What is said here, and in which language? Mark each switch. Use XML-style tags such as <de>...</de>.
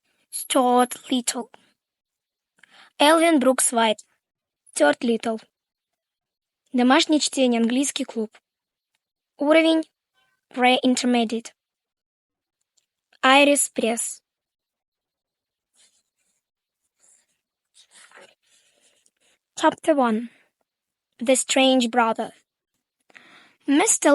<en>Stuart Литтл. Elwyn Brooks White. Stuart Литтл.</en> <ru>Домашнее чтение, английский клуб. Уровень Pre-Intermediate. Iris Press.</ru> <en>Chapter 1. The Strange Brother. Mr.</en>